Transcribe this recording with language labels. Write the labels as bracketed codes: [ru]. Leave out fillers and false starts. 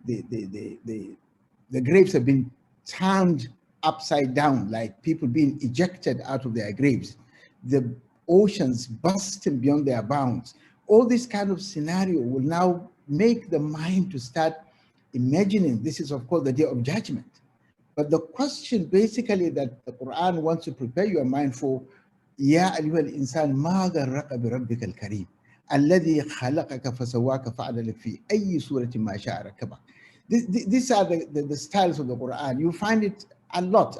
[en] The graves have been turned upside down, like people being ejected out of their graves. The oceans bursting beyond their bounds. All this kind of scenario will now make the mind to start imagining. This is, of course, the day of judgment. But the question basically that the Quran wants to prepare your mind for, [ar] يا أيها الإنسان ما غرك بربك الكريم الذي خلقك فسواك فعدلك في أي سورة ما شاء ركبك. [en] These are the styles of the Quran. You find it a lot.